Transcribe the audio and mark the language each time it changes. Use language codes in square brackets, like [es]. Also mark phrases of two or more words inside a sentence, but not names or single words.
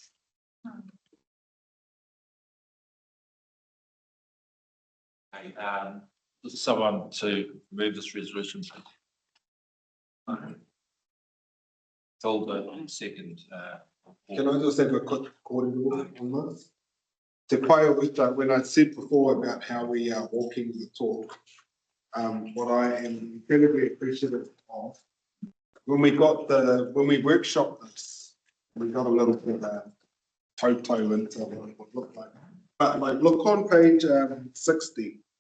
[en] Okay, someone to move this resolution. Hilda, second. Can I just have a quick corridor on this? [mi] Te pai o uta, [en] when I said before about how we are walking the talk, what I am incredibly appreciative of, when we workshopped this, we got a little bit of toto into what it would look like. But like, look on page 60.